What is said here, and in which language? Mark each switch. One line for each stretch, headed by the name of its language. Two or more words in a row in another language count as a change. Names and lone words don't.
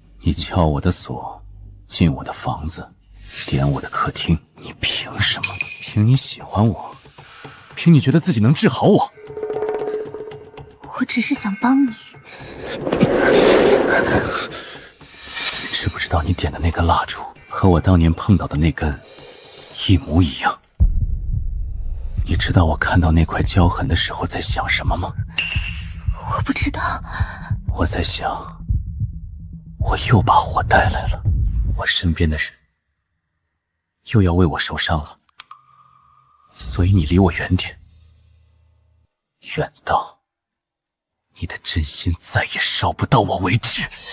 Chinese: 你撬我的锁，進我的房子，點我的客廳，你憑什麼？憑你喜歡我？憑你覺得自己能治好我？我只是想幫你。知不知道你點的那根蠟燭和我當年碰到的那根一模一樣？你知道我看到那塊焦痕的時候在想什麼嗎？我不知道。我在想，我又把火帶來了，我身邊的人又要為我受傷了，所以你離我遠點，遠到你的真心再也燒不到我為止。